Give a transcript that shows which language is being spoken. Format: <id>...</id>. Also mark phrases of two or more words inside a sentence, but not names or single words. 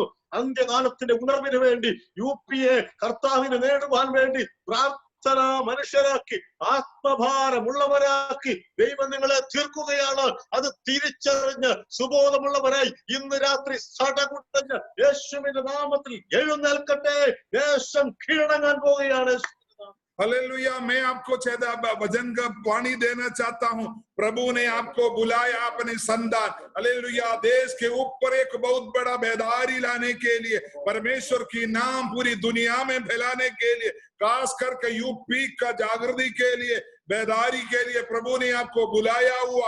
<ml>അന്ത്യകാലത്തിന്റെ ഉണർവിന് വേണ്ടി, UPA കർത്താവിനെ നേടുവാൻ വേണ്ടി പ്രാർത്ഥന മനുഷ്യരാക്കി, ആത്മഭാരമുള്ളവരാക്കി ദൈവം നിങ്ങളെ തീർക്കുകയാണ്. അത് തിരിച്ചറിഞ്ഞ് സുബോധമുള്ളവരായി ഇന്ന് രാത്രി സടകുട്ടഞ്ഞ് യേശുവിന്റെ നാമത്തിൽ എഴുന്നേൽക്കട്ടെ. ദേശം കീഴടങ്ങാൻ പോവുകയാണ്.</ml> <hi>हालेलुया। मैं आपको वचन का पानी देना चाहता हूं। प्रभु ने आपको बुलाया अपने संतान, हालेलुया, देश के ऊपर एक बहुत बड़ा बेदारी लाने के लिए, परमेश्वर की नाम पूरी दुनिया में फैलाने के लिए, खास करके यूपी का जागृति के लिए, बेदारी के लिए प्रभु ने आपको बुलाया हुआ।</hi>